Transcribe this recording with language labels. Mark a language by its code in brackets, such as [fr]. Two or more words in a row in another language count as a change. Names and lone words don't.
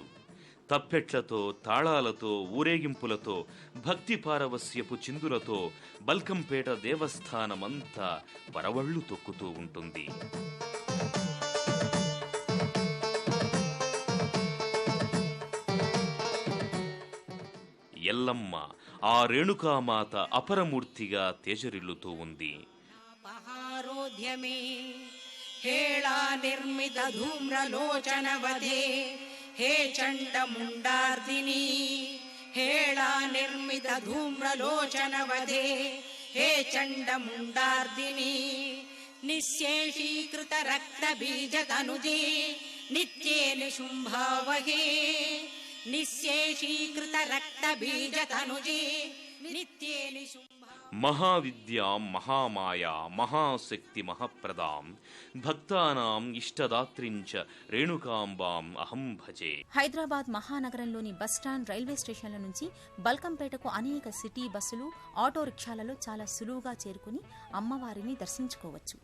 [te] తప్పెట్లతో, తాళాలతో, ఊరేగింపులతో, భక్తి పారవస్యపు చిందులతో బల్కంపేట దేవస్థానమంతా పరవళ్లు తొక్కుతూ ఉంటుంది. ఎల్లమ్మ ఆ రేణుకామాత అపరమూర్తిగా తేజరిల్లుతూ ఉంది. [sa] हेळा निर्मित धूम्रलोचनवधे हे चण्डमुण्डार्दिनी हेळा निर्मित धूम्रलोचनवधे हे चण्डमुण्डार्दिनी निःशेषीकृत रक्तबीजतनुजे नित्ये निशुम्भावहे निःशेषीकृत रक्तबीजतनुजे नित्ये निशुम्भावहे మహావిద్యాం మహామాయా మహాశక్తి మహాప్రదాం భక్తానాం ఇష్టదాత్రించ రేణుకాంబాం అహం భజే. [te] హైదరాబాద్ మహానగరంలోని బస్టాండ్, [en] railway stations [te] నుంచి బల్కంపేటకు అనేక [en] city buses, [te] ఆటో రిక్షాలలో చాలా సులువుగా చేరుకుని అమ్మవారిని దర్శించుకోవచ్చు.